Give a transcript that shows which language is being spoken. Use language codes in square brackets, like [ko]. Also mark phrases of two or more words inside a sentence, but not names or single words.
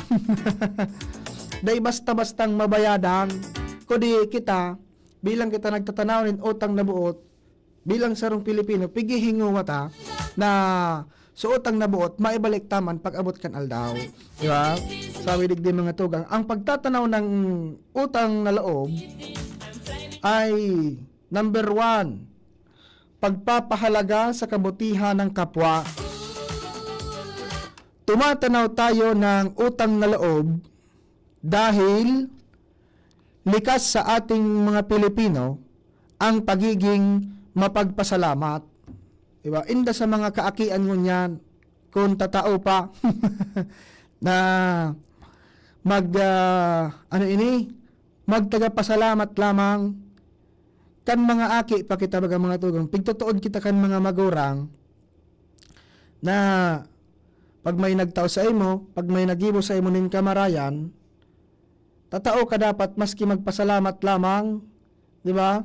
[bik] Day basta-bastang mabayadan. Kundi kita, bilang kita nagtatanaw ng utang na buot, bilang sarong Pilipino, pigihingo ta na sa utang na buot, maibalik taman pag abot kan aldaw. [tl] Di ba? Sabi [bik] digdi mga tugang, [tl] ang pagtatanaw ng utang na loob ay number 1, pagpapahalaga sa kabutihan ng kapwa. Tumatanaw tayo ng utang na loob dahil likas sa ating mga Pilipino ang pagiging mapagpasalamat. Diba? [bik] Inda sa mga kaakian mo niyan, kung tatao pa, na magtagapasalamat lamang, kan mga aki pa kita baga mga tugang, pigtutuod kita kan mga magurang, na pag may nagtao sa imo, pag may nagibo sa imo nin kamarayan, tatao ka dapat maski magpasalamat lamang, di ba?